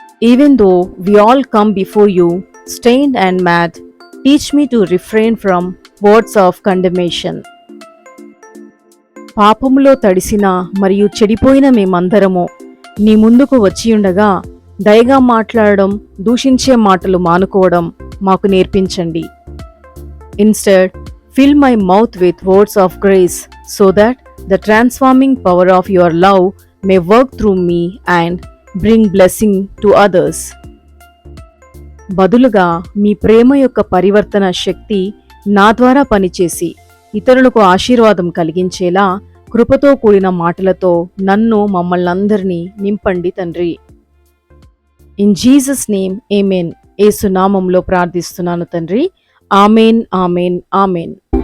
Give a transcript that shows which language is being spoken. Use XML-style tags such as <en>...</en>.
<en>Even though we all come before you stained and mad, teach me to refrain from words of condemnation.</en> <te>పాపములో తడిసిన మరియు చెడిపోయిన మేమందరము నీ ముందుకు వచ్చియుండగా దయగా మాట్లాడడం, దూషించే మాటలు మానుకోవడం మాకు నేర్పించండి.</te> <en>Instead, fill my mouth with words of grace so that the transforming power of your love may work through me and bring blessing to others.</en> <te>బదులుగా మీ ప్రేమ యొక్క పరివర్తన శక్తి నా ద్వారా పనిచేసి ఇతరులకు ఆశీర్వాదం కలిగించేలా కృపతో కూడిన మాటలతో నన్ను, మమ్మల్నందరినీ నింపండి తండ్రి.</te> <en>in Jesus name</en> <te>ఆమేన్. యేసు నామంలో ప్రార్థిస్తున్నాను తండ్రి. Amen, amen, amen.</te>